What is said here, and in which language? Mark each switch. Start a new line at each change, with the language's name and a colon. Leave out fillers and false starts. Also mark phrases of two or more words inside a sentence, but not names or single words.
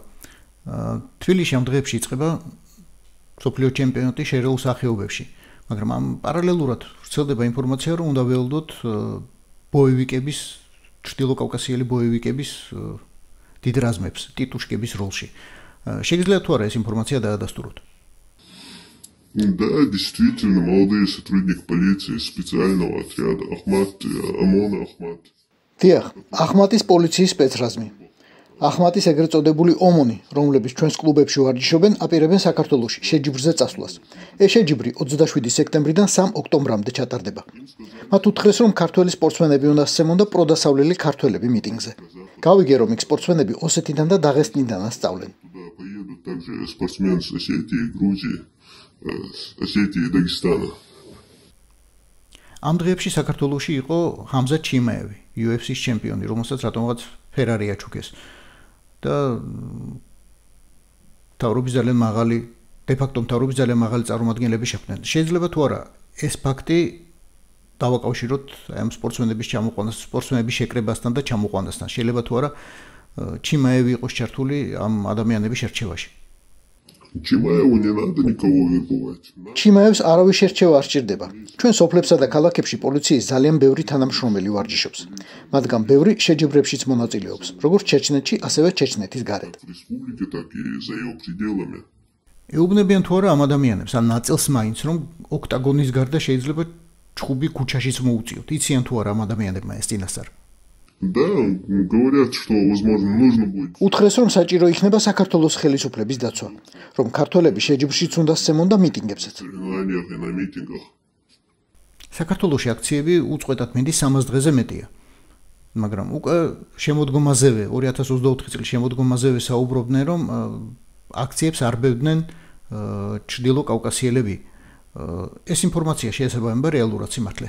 Georgian: თბილისში ამ დღეებში იწყება მსოფლიო ჩემპიონატი შერეულ სახეობებში, მაგრამ ამ პარალელურად ვრცელდება ინფორმაცია, რომ უნდა ველოდოთ ბოევიკების, ჩრდილოკავკასიელი ბოევიკების დიდ რაზმებს ტიტუშკების ролში. Შეგიძლიათ თუ არა ეს ინფორმაცია დაადასტუროთ?
Russian: Да, действительно, молодые сотрудники полиции специального отряда Ахмат, ОМОН Ахмат.
Georgian: დიახ, ახმატის პოლიციის სპეცრაზმი. ახმატის ეგრეთ წოდებული ომონი, რომლებიც ჩვენს კლუბებში ვარჯიშობენ, აპირებენ საქართველოში შეჯიბრზე წასვლას. ეს შეჯიბრი 27 სექტემბრიდან 3 ოქტომბრამდე ჩატარდება. მათ უთხრეს, რომ ქართველი სპორტსმენები უნდა სცემონ და პროდასავლელი ქართველები მიტინგზე. გავიგე, რომ იქ სპორტსმენები ოსეთიდან და დაღესტნიდანაც სწავლენ.
Russian: Поедут также спортсмены с Осетии, Грузии, Осетии и Дагестана.
Georgian: ამ დღეებში საქართველოში იყო ჰამზა ჩიმაევი, UFC-ს ჩემპიონი, რომელსაც რატომღაც ფერარი აჩუქეს. და თავრობის ძალიან მაღალი, დე-ფაქტო თავრობის ძალიან მაღალი წარმომადგენლები შეხვდნენ. შეიძლება თუ არა ეს ფაქტი დავაკავშიროთ ამ სპორტსმენების ჩამოყვანას, სპორტსმენების შეკრებასთან და ჩამოყვანასთან. შეიძლება თუ არა ჩიმაევი იყოს ჩართული ამ ადამიანების შერჩევაში.
Russian: Чимаеву не надо никого вербовать.
Georgian: ჩიმაევს არავის შერჩევა არ სჭირდება. ჩვენ სოფლებსა და ქალაქებში პოლიციის ძალიან ბევრი თანამშრომელი ვარჯიშობს. მათგან ბევრი შეჯიბრებშიც მონაწილეობს, როგორც ჩეჩნეთში, ასევე ჩეჩნეთის გარეთ.
Russian: В республике, так и за ее пределами.
Georgian: ეუბნებიან თუ არა ამ ადამიანებს, ან ნაწილს მაინც, რომ ოქტაგონის გარდა შეიძლება ჩხუბი ქუჩაშიც მოუწიოთ. იციან თუ არა ამ ადამიანებმა ეს წინასწარ.
Russian: Да, говорят, что, возможно, нужно будет.
Georgian: უთხრეს, რომ საჭირო იქნება საქართველოს ხელისუფლების დაცვა, რომ ქართველები შეჯიბრშიც უნდა სცემონ და მიტინგებსაც.
Russian: В соревнованиях и на митингах.
Georgian: საქართველოში აქციები უწყვეტად მინდის 300 დღეზე მეტია. მაგრამ უკვე შემოდგომაზევე 2024 წლის შემოდგომაზევე საუბრობდნენ, რომ აქციებს არბევდნენ ჩრდილო კავკასიელები. ეს ინფორმაცია შეესაბამება რეალურად სიმართლეს.